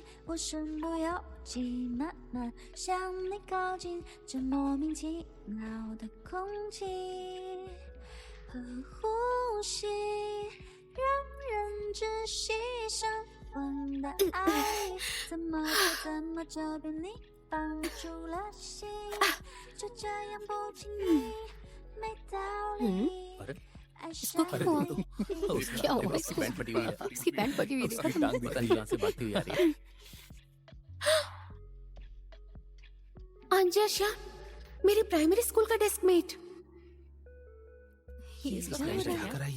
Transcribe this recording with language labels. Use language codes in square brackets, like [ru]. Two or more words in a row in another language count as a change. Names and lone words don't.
[zh] 我身不由己，慢慢向你靠近，这莫名其妙的空气和呼吸，让人窒息。升温的爱，怎么就被你绑住了心？就这样不经意，没道理。 [hi] इसको क्या हुआ? क्या हुआ उसकी पैंट फटी हुई है। इसकी पैंट फटी हुई उसकी टांग भी कहीं से भागती हुई आ रही है। अंजशा, मेरी [en] primary school [hi] का डेस्कमेट। इसका फ्रेंड है, क्या कराइए?